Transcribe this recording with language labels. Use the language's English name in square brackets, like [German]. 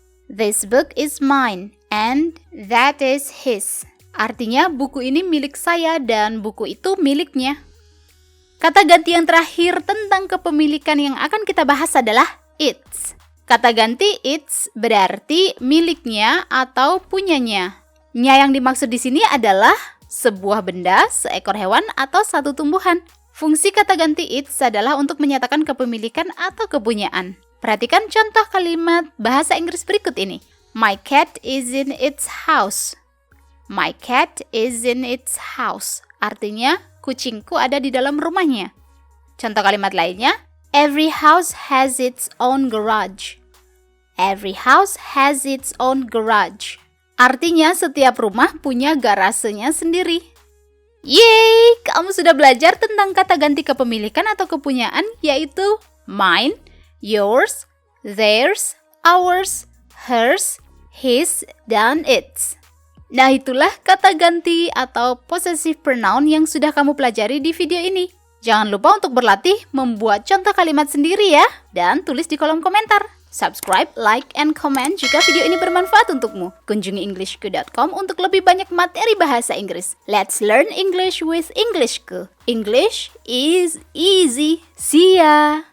[English] This book is mine, and that is his. [Indonesian] Artinya, buku ini milik saya dan buku itu miliknya. Kata ganti yang terakhir tentang kepemilikan yang akan kita bahas adalah its. Kata ganti its berarti miliknya atau punyanya. Nya yang dimaksud di sini adalah sebuah benda, seekor hewan, atau satu tumbuhan. Fungsi kata ganti its adalah untuk menyatakan kepemilikan atau kepunyaan. Perhatikan contoh kalimat bahasa Inggris berikut ini. [English] My cat is in its house. My cat is in its house. [Indonesian] Artinya, kucingku ada di dalam rumahnya. Contoh kalimat lainnya, [English] Every house has its own garage. Every house has its own garage. [Indonesian] Artinya setiap rumah punya garasenya sendiri. Yeay, kamu sudah belajar tentang kata ganti kepemilikan atau kepunyaan, yaitu mine, yours, theirs, ours, hers, his, dan its. Nah, itulah kata ganti atau possessive pronoun yang sudah kamu pelajari di video ini. Jangan lupa untuk berlatih membuat contoh kalimat sendiri ya, dan tulis di kolom komentar. [English] Subscribe, like, and comment [Indonesian] jika video ini bermanfaat untukmu. Kunjungi englishku.com untuk lebih banyak materi bahasa Inggris. [English] Let's learn English with Englishku. English is easy. See ya!